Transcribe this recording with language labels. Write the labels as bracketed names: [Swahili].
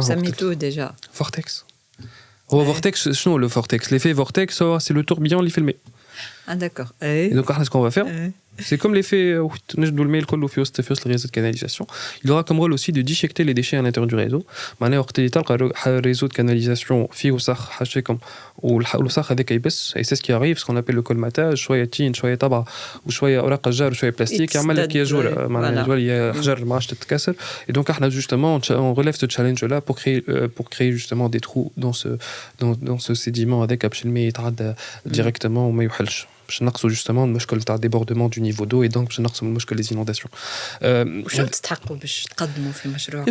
[Arabic] سميتوه déjà [French] vortex. Vortex, شنو le vortex? L'effet vortex, c'est le tourbillon اللي filmé. Ah d'accord. Et donc, ce qu'on va faire, c'est comme l'effet [Arabic] نجدوا الماء الكل في وسط الريزو [French] de canalisation. Il aura comme rôle aussi de déchiqueter les déchets à l'intérieur du réseau. [Arabic] معناها وقت اللي تلقى réseau de canalisation فيه وسخ حاشاكم والوسخ هذاك يبس [French] et c'est ce qui arrive ce qu'on appelle le colmatage [Arabic] شويه تين شويه طبعه وشويه اوراق الجار وشويه بلاستيك يعمل لك ياجور معناها يولي حجر ما عادش تتكسر. [French] Et donc احنا justement on relève ce challenge là pour créer justement des trous dans ce sédiment [Arabic] هذاك باش الماء يتعدى [French] directement [Arabic] وما يحلش. باش نقصوا justement المشكل تاع [French] débordement du niveau d'eau [Arabic] et donc باش نقصوا المشكل [French] des inondations. [Arabic] وشنو تستحقوا باش تقدموا في مشروعكم